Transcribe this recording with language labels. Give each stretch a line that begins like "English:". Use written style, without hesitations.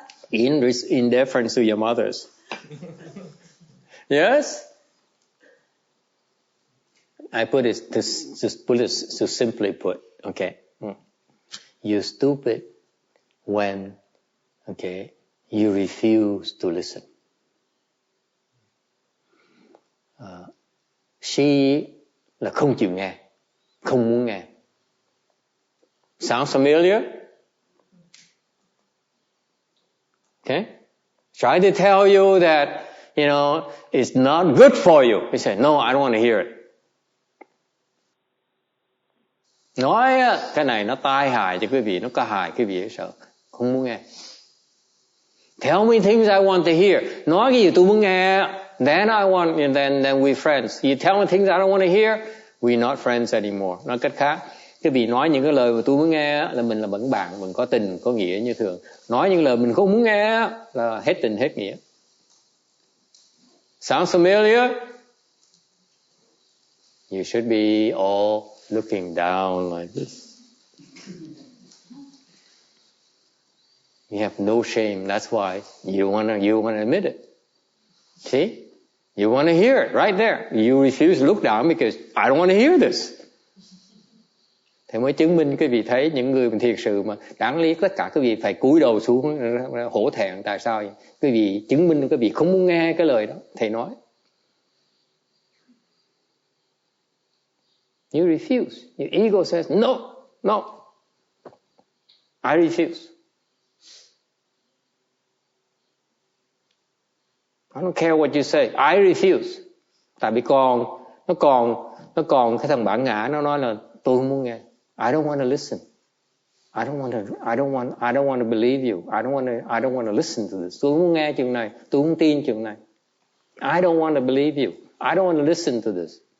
English: In deference to your mothers. Yes? I put it to simply put, okay? You're stupid when, okay, you refuse to listen.
Vietnamese: She là không chịu nghe, không muốn nghe.
English: Sounds familiar? Okay? Try to tell you that, it's not good for you. You say, no, I don't want to hear it.
Vietnamese: Nói cái này nó tai hại cho quý vị, nó có hại quý vị sợ, không muốn nghe.
English: Tell me things I want to hear.
Vietnamese: Nói cái gì tôi muốn nghe,
English: then I want, and then we're friends. You tell me things I don't want to hear, we're not friends anymore.
Vietnamese: Nói cách khác, cái vị nói những cái lời mà tôi muốn nghe là mình là vẫn bạn, mình có tình, có nghĩa như thường. Nói những lời mình không muốn nghe là hết tình, hết nghĩa.
English: Sounds familiar? You should be all looking down like this. You have no shame. That's why you wanna admit it. See? You want to hear it right there. You refuse to look down because I don't want to hear this.
Vietnamese: Thế mới chứng minh quý vị thấy những người thiệt sự mà đáng lý tất cả quý vị phải cúi đầu xuống hổ thẹn. Tại sao vậy? Quý vị chứng minh quý vị không muốn nghe cái lời đó thầy nói.
English: You refuse. Your ego says no. I refuse. I don't care what you say. I refuse.
Vietnamese: Tại vì nó còn Nó còn cái thằng bản ngã nó nói là tôi không muốn nghe.
English: I don't want to listen. I don't want to believe you. I don't want to listen to this.
Vietnamese: Tôi không muốn nghe chuyện này, tôi không tin chuyện này.
English: I don't want to believe you. I don't want to listen to this.